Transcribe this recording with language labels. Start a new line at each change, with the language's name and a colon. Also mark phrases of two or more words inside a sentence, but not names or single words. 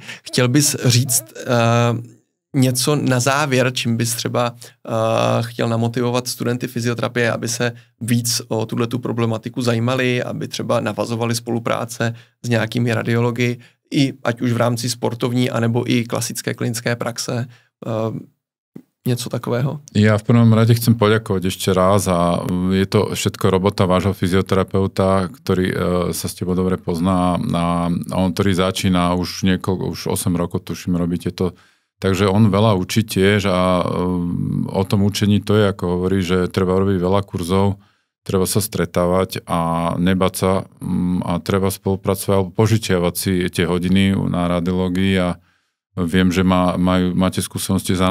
Czech: Chtěl bys říct něco na závěr, čím bys třeba chtěl namotivovat studenty fyzioterapie, aby se víc o tuhletu problematiku zajímali, aby třeba navazovali spolupráce s nějakými radiology, i ať už v rámci sportovní, anebo i klasické klinické praxe. Něco takového.
Slovak: Ja v prvom rade chcem poďakovať ešte raz a je to všetko robota vášho fyzioterapeuta, ktorý sa s tebou dobre pozná a on, ktorý začína už 8 rokov, tuším, robíte to. Takže on veľa učí tiež a o tom učení to je, ako hovorí, že treba robiť veľa kurzov, treba sa stretávať a nebať sa a treba spolupracovať alebo požičiavať si tie hodiny na radiológii a viem, že máte skúsenosti s